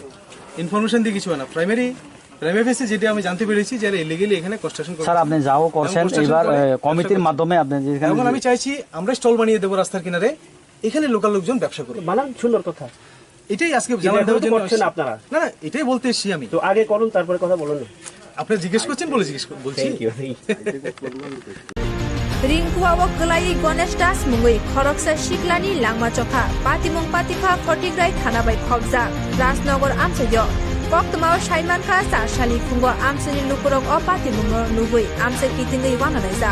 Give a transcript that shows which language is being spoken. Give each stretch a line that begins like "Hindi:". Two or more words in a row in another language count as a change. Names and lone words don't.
Bangla: ইনফরমেশন দিয়ে কিছু হয় না,
English: primary base
Bangla: যেটা আমি জানতে পেরেছি যে ইলিগালি এখানে কনস্ট্রাকশন করছে। স্যার আপনি যাও করছেন, এবার কমিটির মাধ্যমে আপনি যেখানে, এখন আমি চাইছি আমরা স্টল বানিয়ে দেবো রাস্তার কিনারে, এখানে লোকাল লোকজন ব্যবসা করবে। বানান, সুন্দর কথা, এটাই আজকে জানার দেওয়ার জন্য করছেন আপনারা। না না, এটাই বলতে এসেছি আমি। তো আগে করুন, তারপরে কথা বলুন। আপনি জিজ্ঞেস করছেন বলে বলছি।
Kok Borok: रिंकुआवक गलाई गणेश दास मुंगई खरकसा शिकलानी लांगमा चखा पातिमुं पातिखा फटिग्राय थानाबाय खबजा राजनगर आमसेयो कक्तमाव साइमानखा चारसाली खुंगो आमसेनि लुकुरक अ पातिमुंगो नुगै आमसे कितिंगै वानानायजा